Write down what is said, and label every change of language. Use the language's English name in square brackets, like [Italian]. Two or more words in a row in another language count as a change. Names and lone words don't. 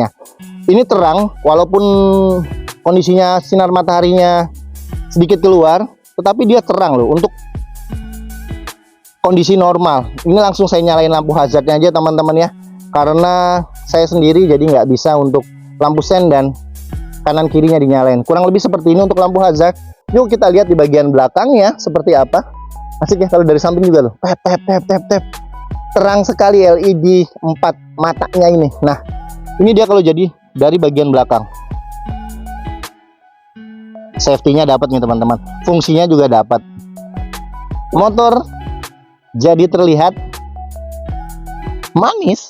[Indonesian] Ini terang, walaupun kondisinya sinar mataharinya sedikit keluar, tetapi dia terang loh untuk kondisi normal. Ini langsung saya nyalain lampu hazardnya aja teman-teman ya, karena saya sendiri jadi nggak bisa untuk lampu sen dan kanan kirinya dinyalain. Kurang lebih seperti ini untuk lampu hazard. Yuk kita lihat di bagian belakangnya seperti apa. Asik ya kalau dari samping juga loh. Tep tep tep tep tep. Terang sekali LED 4 matanya ini. Nah, ini dia kalau jadi dari bagian belakang. Safety-nya dapat nih teman-teman. Fungsinya juga dapat. Motor jadi terlihat manis.